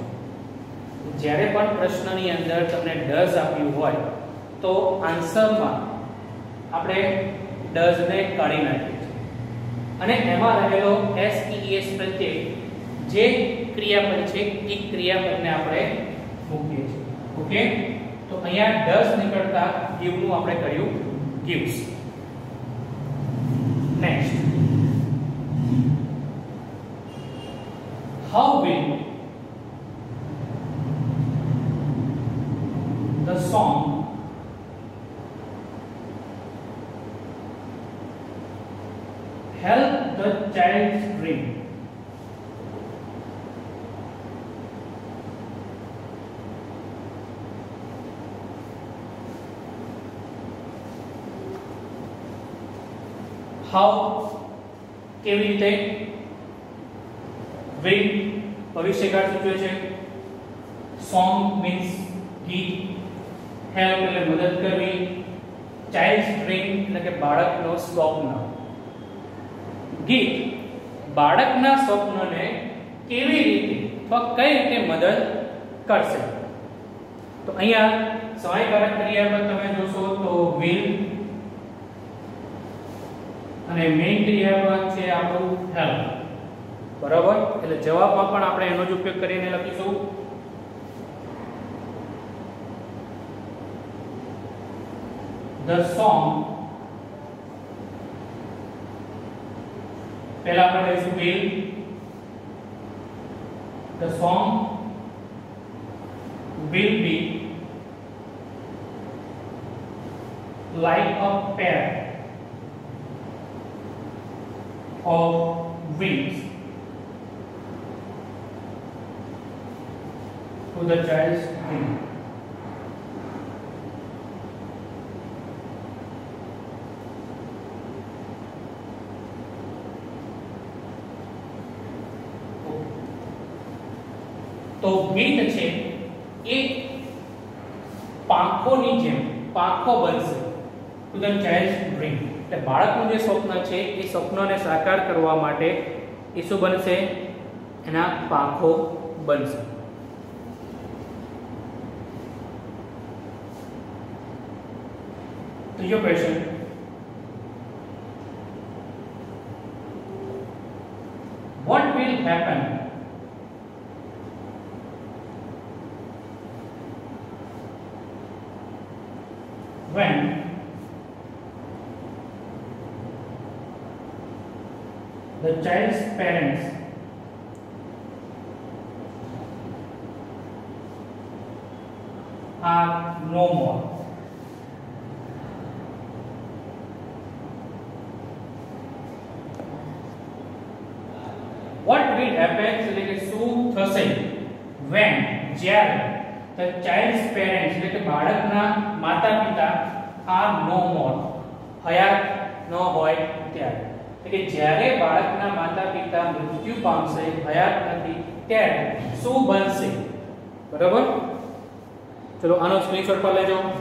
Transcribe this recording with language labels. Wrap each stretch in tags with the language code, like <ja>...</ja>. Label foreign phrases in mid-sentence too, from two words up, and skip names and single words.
<gu>જ્યારે પણ પ્રશ્નની અંદર તમને does આપ્યું હોય તો આન્સરમાં આપણે ડઝ ને કાઢી નાખીએ છીએ અને એમાં રહેલો SES પ્રત્યય જે ક્રિયાપદ છે એ ક્રિયાપદને આપણે મૂકીએ છીએ. ઓકે, તો અહીંયા ડઝ નીકળતા give નું આપણે કર્યું gives. નેક્સ્ટ,</gu> <en>how will the song help the child's dream?</en> <gu>How કેવી રીતે? will ભવિષ્યકાળ સૂચવે છે.</gu> <en>song means ગીત.</en> <gu>help એટલે મદદ કરવી.</gu> <en>child's dream</en> <gu>એટલે કે બાળકનો સ્વપ્ન. ગીત બાળકના સ્વપ્નને કેવી રીતે અથવા કઈ રીતે મદદ કરશે? તો અહીંયા સહાયકારક ક્રિયાપદ તમે જોશો તો will અને મેઇન ક્રિયાપદ છે આપણું help. બરાબર, એટલે જવાબમાં પણ આપણે એનો જ ઉપયોગ કરીને લખીશું.</gu> <en>The song,</en> <gu>પહેલા આપણે લઈશું will.</gu> <en>The song will be like a pair of wings to the child's dream.</en> <gu>તો ગીત છે એ પાંખોની જેમ પાંખો બનશે</gu> <en>to the child's dream.</en> <gu>એટલે બાળકનું જે સ્વપ્ન છે એ સ્વપ્નને સાકાર કરવા માટે એ શું બનશે? એના પાંખો બનશે. ત્રીજો ક્વેશ્ચન,</gu> <en>what will happen when the child's parents are no more? What will happen</en> <gu>એટલે કે શું થશે when જ્યારે</gu> <en>the child's parents</en> <gu>એટલે કે બાળકના માતા-પિતા</gu> <en>are no more</en> <gu>હયાત ન હોય ત્યારે. એટલે કે જ્યારે બાળકના માતા-પિતા મૃત્યુ પામશે, હયાત નથી, ત્યારે શું બનશે? બરાબર, ચલો આનો સ્ક્રીનશોટ પર લેજો.</gu>